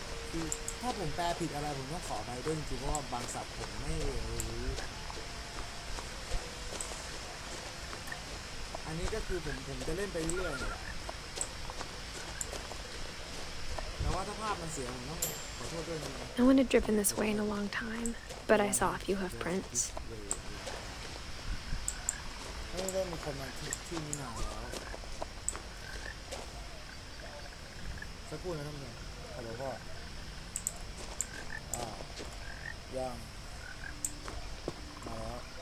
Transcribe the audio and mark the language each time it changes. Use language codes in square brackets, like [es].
[th] คือถ้าผมแปลผิดอะไรผมต้องขอไปด้วยจริงๆเพราะว่าบางศัพท์ผมไม่รู้อันนี้ก็คือผมจะเล่นไปเรื่อยๆเนี่ยแต่ว่าถ้าภาพมันเสียผมต้องขอโทษด้วยนะ [en] No one had driven this way in a long time, but I saw a few hoof prints. [th] ไม่ได้มีคนมาที่นี่นานแล้วสักครู่นะท่านผู้ชมฮัลโหลพ่อยังมาแล้ว